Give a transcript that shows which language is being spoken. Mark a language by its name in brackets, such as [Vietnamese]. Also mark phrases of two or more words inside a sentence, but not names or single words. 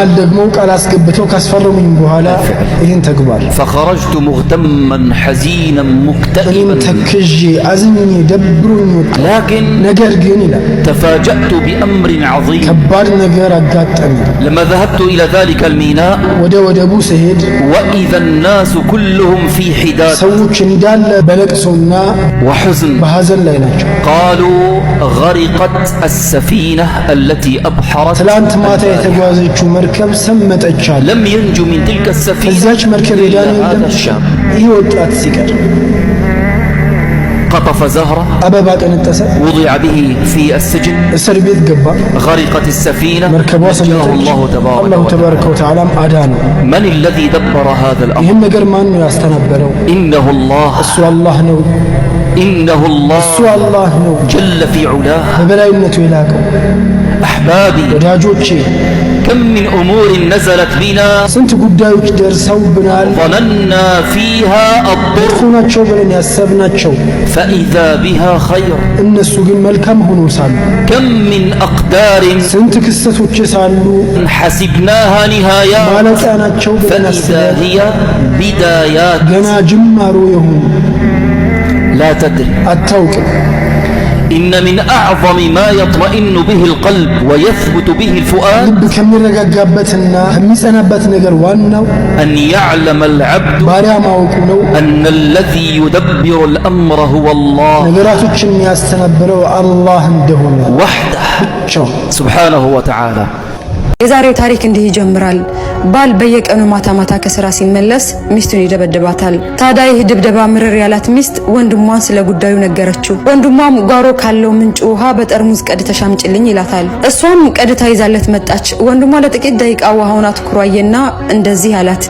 [Arabic] فخرجت مغتما حزينا مكتئبا لكن تفاجأت بأمر عظيم. لما ذهبت إلى ذلك الميناء وإذا الناس كلهم في حداد [Amharic] ሰዎች እንዳለ በለቅሶና [Arabic] وحزن [Amharic] በሐዘን ላይ ናቸው። [Arabic] قالوا غرقت السفينة التي أبحرت [Amharic] ትላንት ማታ የተጓዘችው መርከብ ሰመጠች አለ። [Arabic] لم ينجو من تلك السفينة [Amharic] ከዚያች መርከብ የዳነ [Arabic] إلا هذا [Amharic] የለም [Arabic] الشاب [Amharic] ይህ ወጣት ሲቀር [Arabic] قطف زهرة [Amharic] አበባ ቀነጠሰ፣ [Arabic] وضع به في السجن [Amharic] እስር ቤት ገባ። [Arabic] غرقت السفينة [Amharic] መርከቧ [Arabic] نجاه [Amharic] ሰመጠች። [Arabic] الله አላሁ تبارك تبارك وتعالى [Amharic] አዳነው። [Arabic] من الذي دبر هذا الأمر [Amharic] ይህን ነገር ማን ነው ያስተናበረው? [Arabic] إنه الله [Amharic] እሱ አላህ ነው። [Arabic] إنه الله [Amharic] እሱ አላህ ነው [Arabic] جل في علاه [Amharic] በበላይነቱ የላቀው። [Arabic] أحبابي [Amharic] ወዳጆቼ [Arabic] كم من أمور نزلت بنا [Amharic] ስንት ጉዳዮች ደርሰውብናል፣ [Arabic] ظننا فيها الضر [Amharic] ጥሩ ናቸው ብለን ያሰብናቸው [Arabic] فإذا بها خير [Amharic] እነሱ ግን መልካም ሆኖ ሳሉ፣ [Arabic] كم من أقدار [Amharic] ስንት ክስተቶች ሳሉ [Arabic] حسبناها نهايات [Amharic] ማለቂያ ናቸው ብለን [Arabic] فإذا [Amharic] አስበን [Arabic] هي بدايات [Amharic] ገና ጅማሮ የሆኑ [Arabic] لا تدري [Amharic] አታውቅም። [Arabic] إن من أعظم ما يطمئن به القلب ويثبت به الفؤاد [Amharic] ልብ ከሚረጋጋበትና ከሚጸናበት ነገር ዋናው [Arabic] أن يعلم العبد [Amharic] ባሪያ ማወቁ ነው። [Arabic] أن الذي يدبر الأمر هو الله [Amharic] ነገራቶችን የሚያስተናብረው አላህ እንደሆነ [Arabic] وحده [Amharic] ብቻው። [Arabic] سبحانه وتعالى [Amharic] የዛሬው ታሪክ እንዲህ ይጀምራል። ባል በየቀኑ ማታ ማታ ከስራ ሲመለስ ሚስቱን ይደበድባታል። ታዲያ ይህ ድብደባ ምርር ያላት ሚስት ወንድሟን ስለ ጉዳዩ ነገረችው። ወንድሟም ጓሮ ካለው ምንጭ ውሃ በጠርሙዝ ቀድተሽ አምጪልኝ ይላታል። እሷም ቀድታ ይዛለት መጣች። ወንድሟ ለጥቂት ደቂቃ ውሃውን አትኩሮ አየና እንደዚህ አላት፣